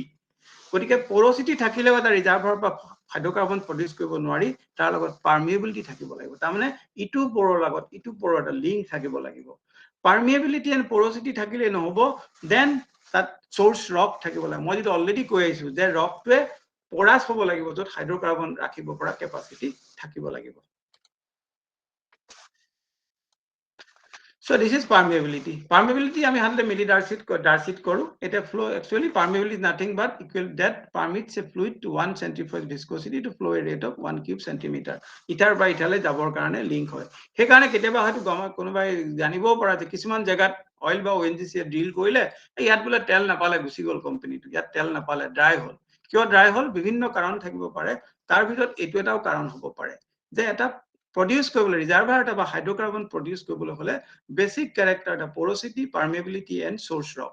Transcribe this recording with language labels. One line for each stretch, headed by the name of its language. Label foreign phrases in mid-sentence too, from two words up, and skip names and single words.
Assamese: গতিকে পৰচিটি থাকিলেও এটা ৰিজাৰ্ভাৰৰ পৰা
English: hydrocarbon produce
Assamese: কৰিব নোৱাৰি, তাৰ লগত পাৰ্মিএবিলিটি থাকিব লাগিব। তাৰমানে ইটো পৰৰ লগত ইটো পৰৰ এটা লিংক থাকিব লাগিব।
English: permeability and porosity
Assamese: থাকিলে নহ'ব, দেন তাত
English: source rock
Assamese: থাকিব লাগে। মই যিটো অলৰেডি কৈ আহিছোঁ যে ৰকটোৱে পৰাছ হ'ব লাগিব, য'ত হাইড্ৰকাৰ্বন ৰাখিব পৰা কেপাচিটি থাকিব লাগিব।
English: So this is permeability.
Assamese: Permeability আমি সাধাৰণতে মিলি ডাৰ্চিত কৰো।
English: এটা flow actually permeability is nothing but equal that permits a fluid to 1 centrifugal viscosity to flow a rate of 1 cube centimeter.
Assamese: ইটাৰ পৰা ইটালৈ যাবৰ কাৰণে লিংক হয়। সেইকাৰণে কেতিয়াবা হয়তো কোনোবাই জানিবও পৰা যে কিছুমান জেগাত অইল বা ONGC ড্ৰিল কৰিলে ইয়াত বোলে তেল নাপালে গুচি গ'ল কোম্পানীটো, ইয়াত তেল নাপালে ড্ৰাই হ'ল। কিয় ড্ৰাই হ'ল? বিভিন্ন কাৰণ থাকিব পাৰে, তাৰ ভিতৰত এইটো এটাও কাৰণ হ'ব পাৰে যে এটা প্ৰডিউচ কৰিবলৈ ৰিজাৰ্ভাৰ এটা বা
English: hydrocarbon produce
Assamese: কৰিবলৈ হ'লে
English: basic character
Assamese: এটা পৰচিটি,
English: permeability and source rock.